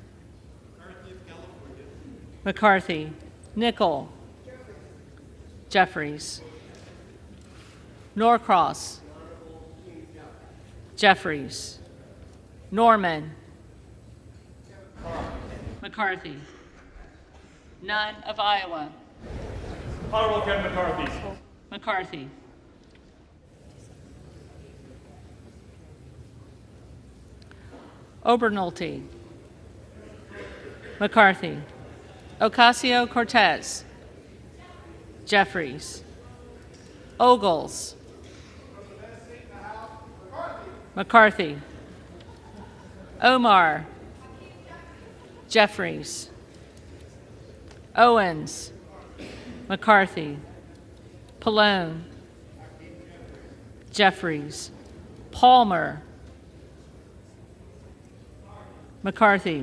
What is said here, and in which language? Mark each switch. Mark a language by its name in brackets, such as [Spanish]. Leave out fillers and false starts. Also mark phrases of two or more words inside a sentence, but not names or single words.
[English] McCarthy. Nickel. Jeffries. Norcross. Jeffries. Norman. McCarthy. Nunn of Iowa. Honorable Kevin McCarthy. McCarthy. Obernolte. McCarthy. Ocasio-Cortez. Jeffries. Ogles. McCarthy. Omar. Jeffries. Owens. McCarthy. Pallone. Jeffries. Palmer. McCarthy.